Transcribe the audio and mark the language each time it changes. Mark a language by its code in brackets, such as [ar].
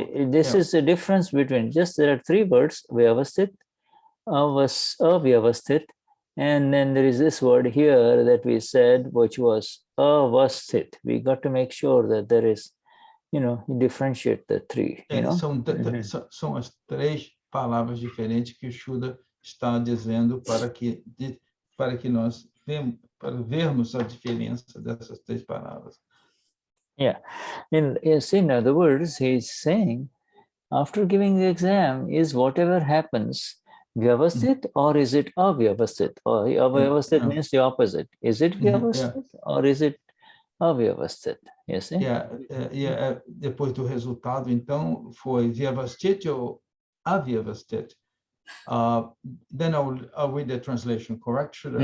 [en] This is the difference between, there are three words, Vyavasthit, avyavasthit, and then there is this word here that we said, which was avasthit. We got to make sure that there is, differentiate the three. [pt] São as três palavras diferentes que o Shuddha está dizendo para que nós vermos a diferença dessas três palavras. [en] Yeah. In other words, he's saying, after giving the exam, is whatever happens Vyavasthit or is it avyavasthit? Or avyavasthit means the opposite. Is it Vyavasthit or is it avyavasthit? You see? [pt] Depois do resultado, então, foi Vyavasthit ou avyavasthit? [en] Then I'll read the translation, correct?